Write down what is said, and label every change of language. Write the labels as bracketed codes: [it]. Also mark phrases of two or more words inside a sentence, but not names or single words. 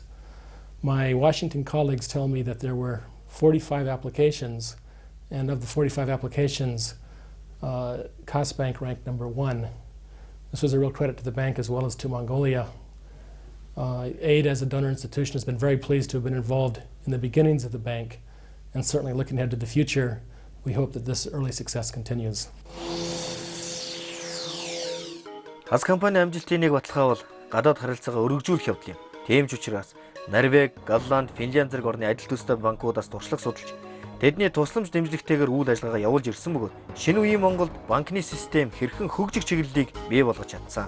[en] My Washington colleagues tell me that there were 45 applications, and of the 45 applications, XacBank ranked #1. This was a real credit to the bank as well as to Mongolia. Aid as a donor institution has been very pleased to have been involved in the beginnings of the bank, and certainly looking ahead to the future, we hope that this early success continues. [mn] Хас компани амжилтын нэг баталгаа бол гадаад харилцаагаа өргөжүүлэх явдал юм. Тийм ч учраас Норвеги, Голланд, Финлянд зэрэг орны адил төстэй банкудаас туршлага судалж тэдний тусламж дэмжлэгтэйгээр үйл ажиллагаагаа явуулж ирсэн бөгөөд шинэ үеийн Монголд банкны систем хэрхэн хөгжих чиглэлийг бий болгож чадсан.